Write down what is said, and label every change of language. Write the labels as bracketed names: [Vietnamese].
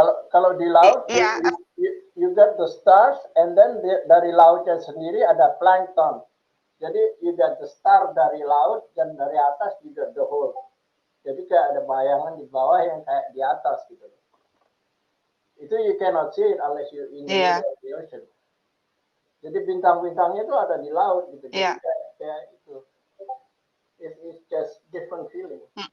[Indonesian] kalau di laut, iya, [English] you get the stars, and then [Indonesian] dari lautnya sendiri ada plankton. Jadi [English] you get the star [Indonesian] dari laut, dan dari atas juga [English] the whole. [Indonesian] Jadi kayak ada bayangan di bawah yang kayak di atas gitu. Itu [English] you cannot see it unless you in the [Indonesian] iya, [English] middle of the ocean. [Indonesian] Jadi bintang-bintangnya itu ada di laut gitu. Jadi iya, kayak itu. [English] It's just different feeling.